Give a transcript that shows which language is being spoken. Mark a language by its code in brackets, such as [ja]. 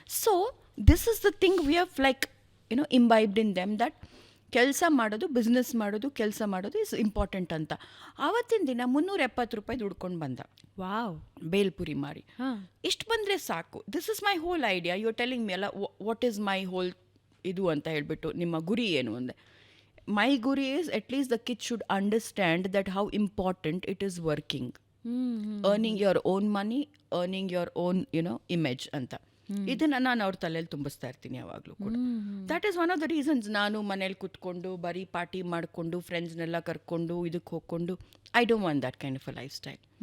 [en] so this is the thing we have like imbibed in them, that [kn] ಕೆಲಸ ಮಾಡೋದು, business ಮಾಡೋದು, ಕೆಲಸ ಮಾಡೋದು [en] Is important ಅಂತ. [kn] ಆವತ್ತಿನ ದಿನ 370 ರೂಪಾಯಿ ದುಡ್ಕೊಂಡು ಬಂದ. ವಾವ್, ಬೇಲ್ಪುರಿ ಮಾರಿ. ಇಷ್ಟು ಬಂದರೆ ಸಾಕು. [en] This is my whole idea. You are telling me [kn] ಅಲ್ಲ, [en] what is my whole [kn] ಇದು ಅಂತ ಹೇಳಿಬಿಟ್ಟು, ನಿಮ್ಮ ಗುರಿ ಏನು ಅಂದೆ. [en] My guri is at least the kids should understand that how important it is working, earning your own money, earning your own image ಅಂತ. [kn] ಇದನ್ನು ನಾನು ಅವ್ರ ತಲೆಯಲ್ಲಿ ತುಂಬಿಸ್ತಾ ಇರ್ತೀನಿ ಯಾವಾಗಲೂ ಕೂಡ. [en] That is one of the reasons. [kn] ನಾನು ಮನೇಲಿ ಕೂತ್ಕೊಂಡು ಬರೀ ಪಾರ್ಟಿ ಮಾಡಿಕೊಂಡು ಫ್ರೆಂಡ್ಸ್ನೆಲ್ಲ ಕರ್ಕೊಂಡು ಇದಕ್ಕೆ ಹೋಗ್ಕೊಂಡು, [en] I don't want that kind of a lifestyle.